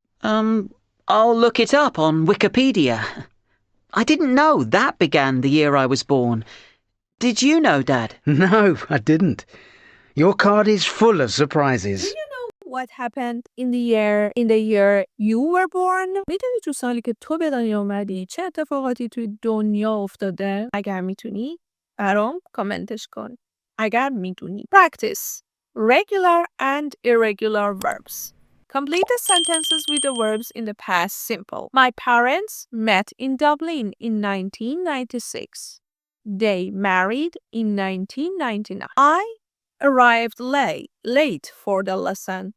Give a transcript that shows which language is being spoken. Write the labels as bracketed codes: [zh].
[en] I'll look it up on Wikipedia. I didn't know that began the year I was born. Did you know, Dad? No, I didn't. Your card is full of surprises. Do you know what happened in the year you were born? [fa] میدونی تو سالی که تو به دنیا اومدی چه اتفاقاتی توی دنیا افتاده؟ اگر میتونی برام کامنتش کن. اگر میدونی. Practice. [en] Regular and irregular verbs. Complete the sentences with the verbs in the past simple. My parents met in Dublin in 1996. They married in 1999. I arrived late for the lesson.